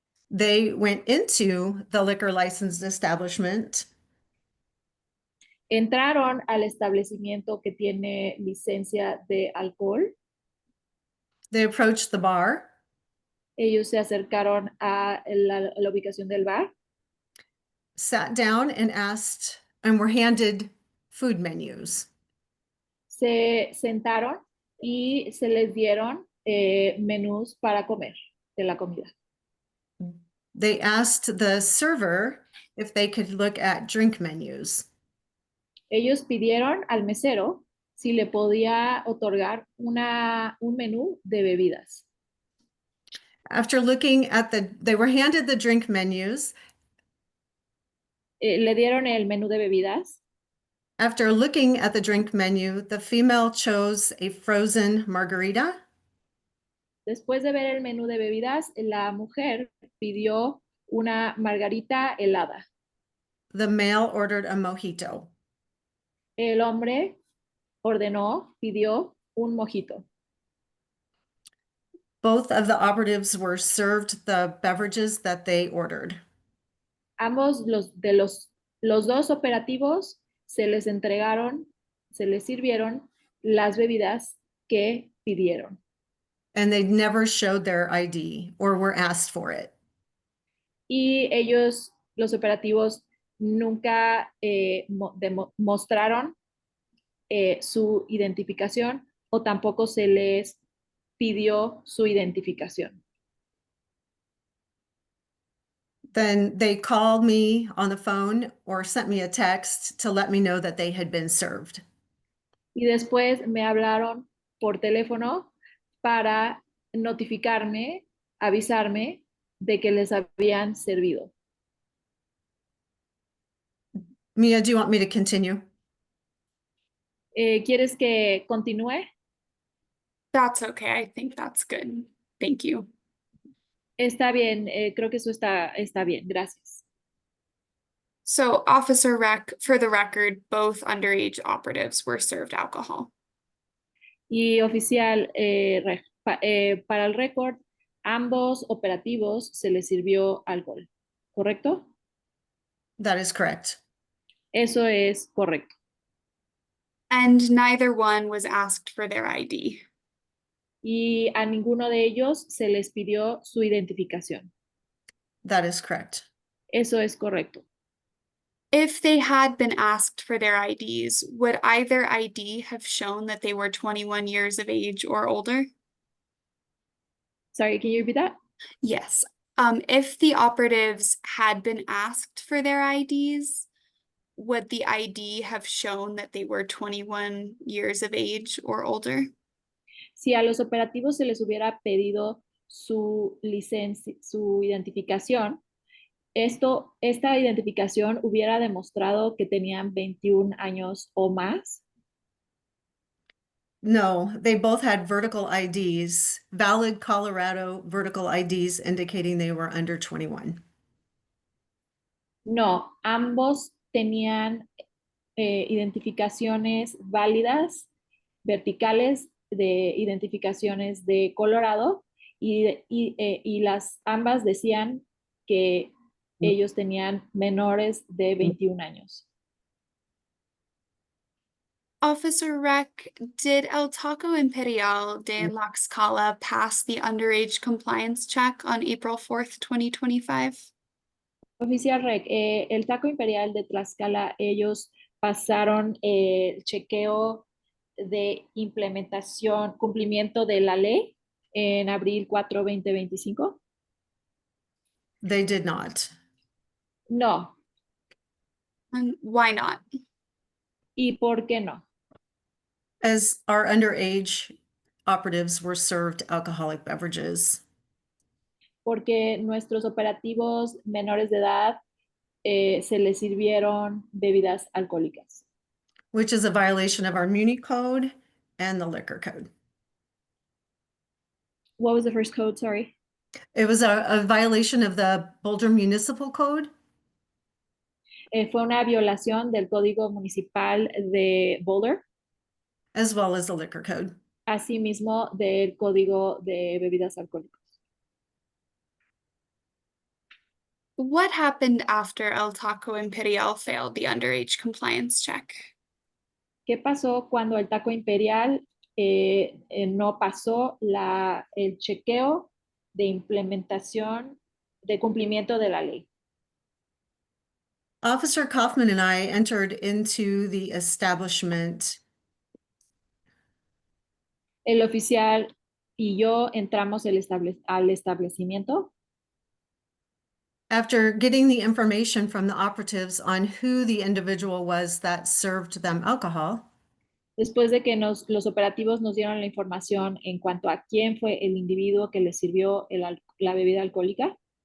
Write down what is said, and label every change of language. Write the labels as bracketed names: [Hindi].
[English] They went into the liquor licensed establishment. [Spanish] Entraron al establecimiento que tiene licencia de alcohol. [English] They approached the bar. [Spanish] Ellos se acercaron a la ubicación del bar. [English] Sat down and asked, and were handed food menus. [Spanish] Se sentaron y se les dieron menús para comer de la comida. [English] They asked the server if they could look at drink menus. [Spanish] Ellos pidieron al mesero si le podía otorgar un menú de bebidas. [English] After looking at they were handed the drink menus. [Spanish] Le dieron el menú de bebidas. [English] After looking at the drink menu, the female chose a frozen margarita. [Spanish] Después de ver el menú de bebidas, la mujer pidió una margarita helada. [English] The male ordered a mojito. [Spanish] El hombre pidió un mojito. [English] Both of the operatives were served the beverages that they ordered. [Spanish] Ambos los dos operativos se les sirvieron las bebidas que pidieron. [English] And they never showed their ID or were asked for it. [Spanish] Y ellos, los operativos, nunca mostraron su identificación o tampoco se les pidió su identificación. [English] Then they called me on the phone or sent me a text to let me know that they had been served. [Spanish] Y después me hablaron por teléfono para notificarme, avisarme de que les habían servido. [English] Mia, do you want me to continue? [Spanish] ¿Quieres que continúe? [English] That's okay. I think that's good. Thank you. [Spanish] Está bien, creo que eso está bien, gracias. [English] So, Officer Rec, for the record, both underage operatives were served alcohol. [Spanish] Y oficial, para el récord, ambos operativos se les sirvió alcohol, ¿correcto? [English] That is correct. [Spanish] Eso es correcto. [English] And neither one was asked for their ID. [Spanish] Y a ninguno de ellos se les pidió su identificación. [English] That is correct. [Spanish] Eso es correcto. [English] If they had been asked for their IDs, would either ID have shown that they were 21 years of age or older? Sorry, can you repeat that? Yes. If the operatives had been asked for their IDs, would the ID have shown that they were 21 years of age or older? [Spanish] Si a los operativos se les hubiera pedido su licencia, su identificación, esta identificación hubiera demostrado que tenían 21 años o más. [English] No, they both had vertical IDs, valid Colorado vertical IDs indicating they were under 21. [Spanish] No, ambos tenían identificaciones válidas, verticales de identificaciones de Colorado y las ambas decían que ellos tenían menores de 21 años. [English] Officer Rec, did El Taco Imperial de La Scala pass the underage compliance check on April 4th, 2025? [Spanish] Oficial Rec, el Taco Imperial de Tlaxcala, ellos pasaron el chequeo de implementación, cumplimiento de la ley en abril 4, 2025. [English] They did not. [Spanish] No. [English] And why not? [Spanish] ¿Y por qué no? [English] As our underage operatives were served alcoholic beverages. [Spanish] Porque nuestros operativos menores de edad se les sirvieron bebidas alcohólicas. [English] Which is a violation of our Muni Code and the Liquor Code. What was the first code? Sorry. It was a violation of the Boulder Municipal Code. [Spanish] Fue una violación del Código Municipal de Boulder. [English] As well as the Liquor Code. [Spanish] Asimismo del Código de Bebidas Alcohólicas. [English] What happened after El Taco Imperial failed the underage compliance check? [Spanish] ¿Qué pasó cuando el Taco Imperial no pasó el chequeo de implementación, de cumplimiento de la ley? [English] Officer Kaufman and I entered into the establishment. [Spanish] El oficial y yo entramos al establecimiento. [English] After getting the information from the operatives on who the individual was that served them alcohol. [Spanish] Después de que los operativos nos dieron la información en cuanto a quién fue el individuo que les sirvió la bebida alcohólica.